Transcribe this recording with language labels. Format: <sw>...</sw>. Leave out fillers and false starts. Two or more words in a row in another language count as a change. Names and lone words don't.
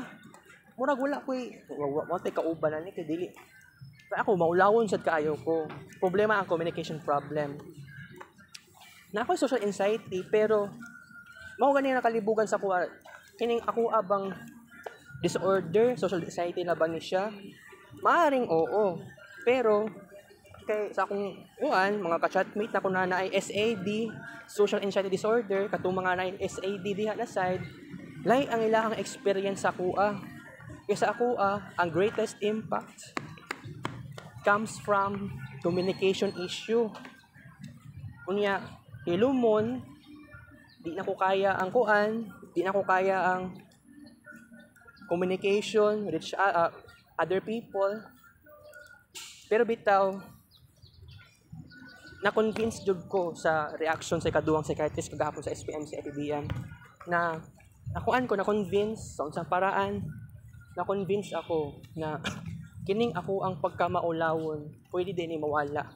<ceb>Murag wala ko tay kauban ani kay dili. Kaya ako maulawon sad kaayo ko. Problema ang</ceb> <en>communication problem.</en> <ceb>Na ako</ceb> <en>social anxiety</en> <ceb>pero mao gani nakalibugan sa kuha. Kining ako abang disorder,</ceb> <en>social anxiety</en> <ceb>na ba ni siya? Maaring oo. Pero kay sa akong mga ka-chatmate na ko na ay SAD,</ceb> <en>social anxiety disorder,</en> <ceb>katong mga na SAD diha na side, lay ang ilahang experience sa kuha. Kaya sa kuha, ang</ceb> <en>greatest impact comes from communication issue.</en> <ceb>Kunya, hilumon, di na ko kaya ang kuan, di na ko kaya ang communication,</ceb> <en>reach other people.</en> <ceb>Pero bitaw, na-convince jud ko sa reaction sa ikaduhang psychiatrist kagahapon sa SPMC FEBM na na-convince sa unsang paraan, na-convince ako na kining ako ang pagkamaulawon pwede din ni mawala.</ceb>